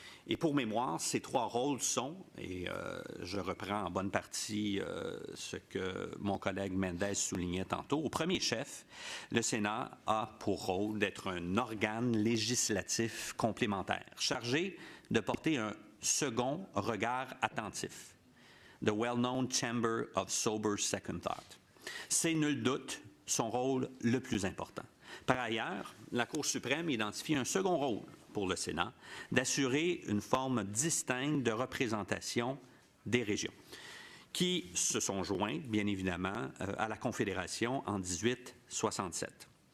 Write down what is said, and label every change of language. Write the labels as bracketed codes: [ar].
[fr] Et pour mémoire, ces 3 rôles sont, et je reprends en bonne partie ce que mon collègue Mendes soulignait tantôt, au premier chef, le Sénat a pour rôle d'être un organe législatif complémentaire, chargé de porter un second regard attentif. [en] The well-known Chamber of Sober Second Thought. [fr] C'est nul doute son rôle le plus important. Par ailleurs, la Cour suprême identifie un second rôle pour le Sénat, d'assurer une forme distincte de représentation des régions, qui se sont joints, bien évidemment, à la Confédération en 1867.